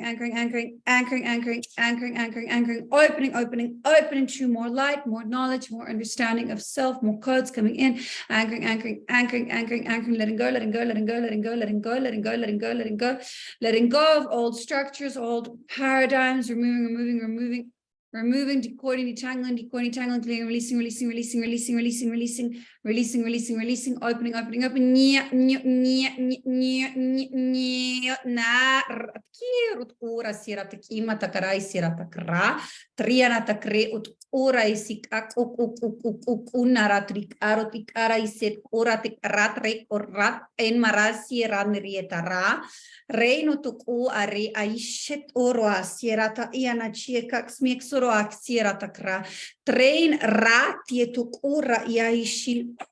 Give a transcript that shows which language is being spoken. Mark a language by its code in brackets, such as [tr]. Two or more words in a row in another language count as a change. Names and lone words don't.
[en] opening to more light, more knowledge, more understanding of self, more codes coming in, anchoring, letting go of old structures, old paradigms, removing, decoding, detangling, clearing, releasing, opening, triana takre ut ura isik unaratrik arotik ara iset uratik ratrek orat en marasi ranrietara reino tuku are aishet oro asierata iana chieka smek soro aksierata kra train rat yetuk ura iaishil